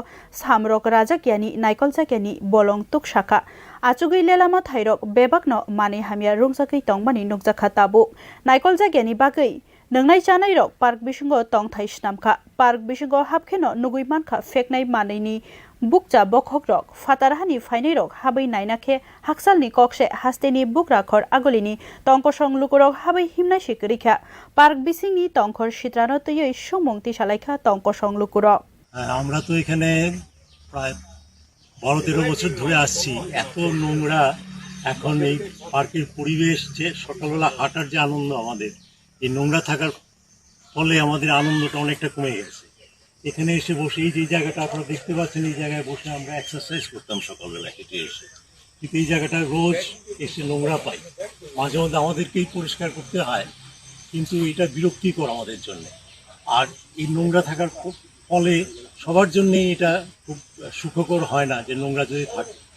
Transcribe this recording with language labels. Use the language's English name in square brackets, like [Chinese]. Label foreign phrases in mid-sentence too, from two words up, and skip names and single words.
[Kok Borok] samrok rajakyani naikoljakyani bolong tuk shaka achugui lelama thairok bebakno mane hamya rungjakai tongmani nukjakha tabu naikoljakyani bagai nangnai chanai rok park bisingo tong thai snamkha park bisingo hapkheno nugui mankha feknai manaini bukcha bokhok rok fatarhani fainai rok habai nainakhe haksalni kokse hasteni bukrakhor agolini tongkosong lukurok habai himnai sikrikha park bisingni tongkhor sitrano tei somungti salaikha tongkosong lukurok [Bangla] আমরা তো এখানে প্রায় 12-13 বছর ধরে আসছি এত নোংরা এখন এই পার্কের পরিবেশ যে সকালবেলা হাঁটার যে আনন্দ আমাদের এই নোংরা থাকার ফলে আমাদের আনন্দটা অনেকটা কমে গেছে এখানে এসে বসে এই যে জায়গাটা আপনারা দেখতে পাচ্ছেন এই জায়গায় বসে আমরা এক্সারসাইজ করতাম সকালবেলা হেঁটে এসে কিন্তু এই জায়গাটা রোজ এসে নোংরা পাই মাঝে মধ্যে আমাদেরকেই পরিষ্কার করতে হয় কিন্তু এটা বিরক্তিকর আমাদের জন্য আর এই নোংরা থাকার ফলে সবার জন্যই এটা খুব সুখকর হয় না যে নোংরা যদি থাকে